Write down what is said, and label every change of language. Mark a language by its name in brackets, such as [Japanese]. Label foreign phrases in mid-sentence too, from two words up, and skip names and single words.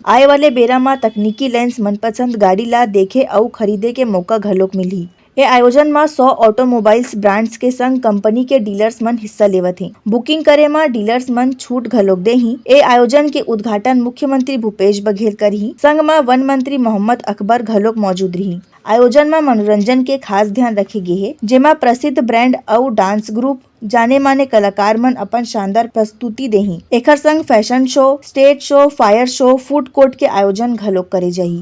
[Chhattisgarhi] आए वाले बेरा में तकनीकी लेंस मनपसंद गाड़ी ला देखे और खरीदे के मौका घलोक मिलही। ये आयोजन में 100 [English] automobiles brands [Chhattisgarhi] के संग कंपनी के डीलर्स मन हिस्सा लेवत हैं। बुकिंग करे में डीलर्स मन छूट घलोक देही। ये आयोजन के उद्घाटन मुख्यमंत्री भूपेश बघेल करही। संग में वन मंत्री मोहम्मद अकबर घलोक मौजूद रही। आयोजन में मनोरंजन के खास ध्यान रखे गे है, जेमा प्रसिद्ध ब्रांड और [English] dance group [Chhattisgarhi] जाने माने कलाकार मन अपन शानदार प्रस्तुति देही। एकर संग [English] fashion show, stage show, fire show, food court [Chhattisgarhi] के आयोजन घलोक करे जाही।